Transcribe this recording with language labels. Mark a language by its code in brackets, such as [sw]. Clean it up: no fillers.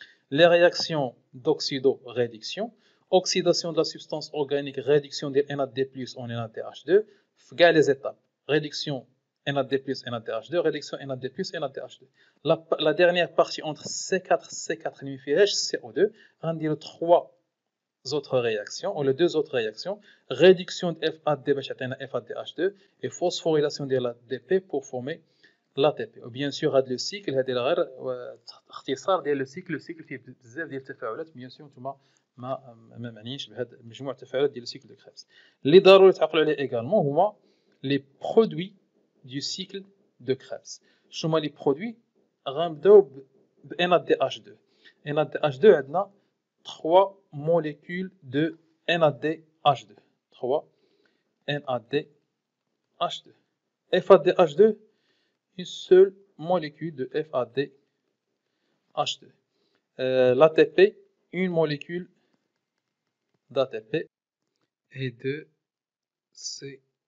[fr] les réactions d'oxydo-réduction oxydation de la substance organique réduction de NAD+ en NADH2 [ar] في كاع [fr] les étapes réduction NAD+, NADH2, réduction NAD+, NADH2. La dernière partie entre C4 et CO2, on dit les 3 autres réactions, ou les 2 autres réactions, réduction de FAD FADH2 et phosphorylation de l'ADP pour former l'ATP. Bien sûr, le cycle, le cycle fait [ar] بزاف ديال التفاعلات bien sûr نتوما ما معنيش بهذه مجموعه التفاعلات ديال السيكل دو كريبس. اللي ضروري تعقلوا عليه également هما [fr] les produits du cycle de Krebs. [ar] شنو هما [fr] les produits [ar] غنبداو ب NADH2. [fr] NADH2 [ar] عندنا [fr] 3 molécules de NADH2. 3 NADH2. FADH2 une seule molécule de FADH2. L'ATP une molécule d'ATP et de CO2.